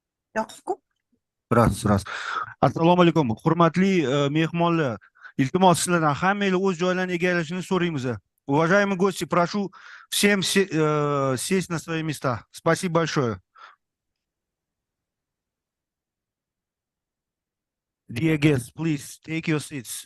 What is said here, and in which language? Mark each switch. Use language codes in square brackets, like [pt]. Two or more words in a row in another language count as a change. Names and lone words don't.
[uz] Ras. Assalomu alaykum. Hurmatli mehmonlar. Iltimos sizlardan hammanglar o'z joylarini egallashini so'raymiz. [ru] Уважаемые гости, прошу всем сесть на свои места. Спасибо большое. [en] Dear guests, please take your seats.